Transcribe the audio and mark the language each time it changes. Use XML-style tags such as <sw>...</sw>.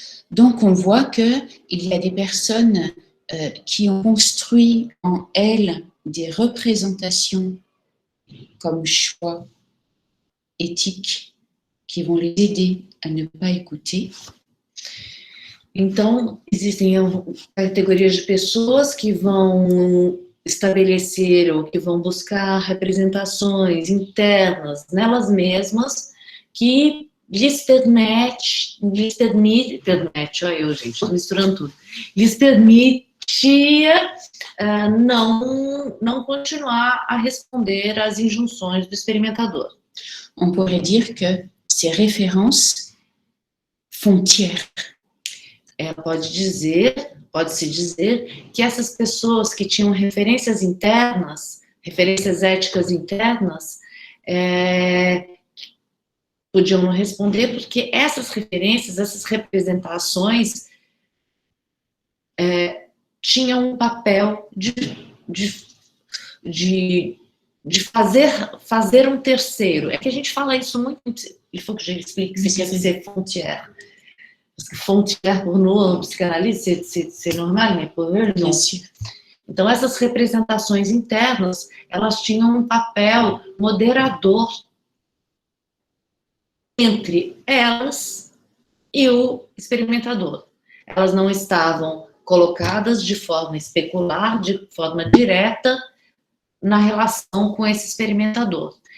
<fr>Donc, on voit qu'il y a des personnes qui ont construit en elles des représentations comme choix éthiques qui vont les aider à ne pas écouter.</fr> <pt>Então, existem categorias de pessoas que vão estabelecer ou que vão buscar representações internas nelas mesmas que lhes permite, olha eu, gente, estou misturando tudo, lhes permitia não continuar a responder às injunções do experimentador.</pt> <fr>On pourrait dire que ces références font tiers.</fr> <pt>Pode-se dizer que essas pessoas que tinham referências internas, referências éticas internas, podiam não responder, porque essas referências, essas representações tinham um papel de fazer um terceiro. É que a gente fala isso muito,</pt> <fr>il faut que je explique ce que c'est frontière. Parce que frontière, pour nous, en psychanalyse, c'est normal, mais pour eux, non.</fr> <pt>Então, essas representações internas, elas tinham um papel moderador entre elas e o experimentador. Elas não estavam colocadas de forma especular, de forma direta, na relação com esse experimentador.</pt>